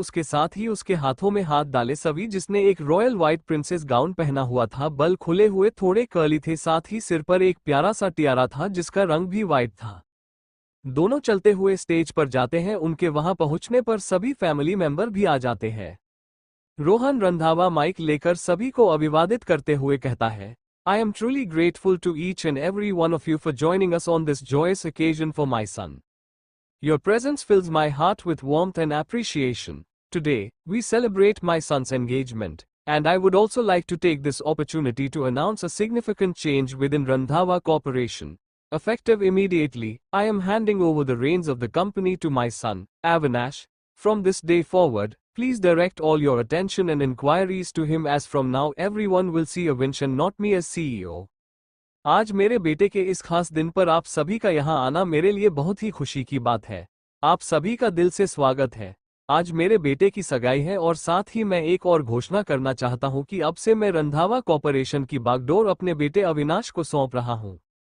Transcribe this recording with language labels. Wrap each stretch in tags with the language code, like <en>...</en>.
<hi>उसके साथ ही उसके हाथों में हाथ डाले सभी, जिसने एक</hi> <en>royal white princess gown</en> <hi>पहना हुआ था, बल खुले हुए थोड़े कर्ली थे, साथ ही सिर पर एक प्यारा सा टियारा था जिसका रंग भी व्हाइट था। दोनों चलते हुए स्टेज पर जाते हैं। उनके वहां पहुंचने पर सभी फैमिली मेंबर भी आ जाते हैं। रोहन रंधावा माइक लेकर सभी को अभिवादित करते हुए कहता है,</hi> <en>I am truly grateful to each and every one of you for joining us on this joyous occasion for my son. Your presence fills my heart with warmth and appreciation. Today, we celebrate my son's engagement, and I would also like to take this opportunity to announce a significant change within Randhawa Corporation. Effective immediately, I am handing over the reins of the company to my son, Avinash. From this day forward, please direct all your attention and inquiries to him, as from now everyone will see Avinsh and not me as CEO.</en> <hi>आज मेरे बेटे के इस खास दिन पर आप सभी का यहाँ आना मेरे लिए बहुत ही खुशी की बात है। आप सभी का दिल से स्वागत है। आज मेरे बेटे की सगाई है और साथ ही मैं एक और घोषणा करना चाहता हूँ कि अब से मैं रंधावा कॉर्पोरेशन की बागडोर अपने बेटे अविनाश को सौंप रहा हूँ।</hi>